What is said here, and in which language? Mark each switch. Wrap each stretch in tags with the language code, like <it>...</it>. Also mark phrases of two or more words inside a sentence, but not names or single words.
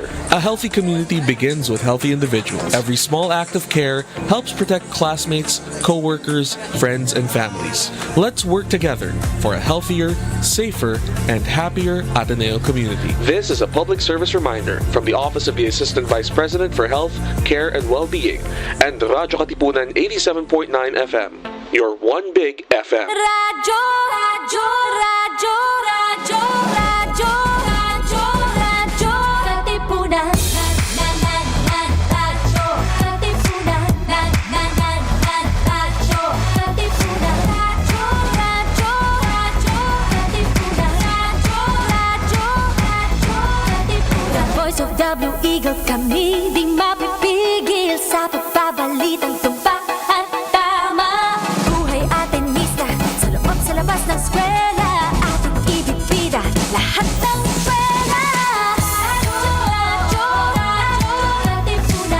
<en>A healthy community begins with healthy individuals. Every small act of care helps protect classmates, co-workers, friends, and families. Let's work together for a healthier, safer, and happier Ateneo community. This is a public service reminder from the Office of the Assistant Vice President for Health, Care, and Well-Being and Radyo Katipunan 87.9 FM. Your one big FM.</en> <tl>Radyo, Radyo, Radyo, Radyo, Radyo, Radyo, Radyo, Katipunan. Radyo, Katipunan. Radyo, Katipunan. Radyo, Radyo, Radyo, Katipunan. Radyo, Radyo, Radyo, Katipunan.</tl> <en>The voice of W Eagle,</en> <tl>kami di mapipigil sa pagbabalitang tumpak. Ng eskwela, ating ibibida lahat ng eskwela. Radyo, Radyo, Katipunan.</tl>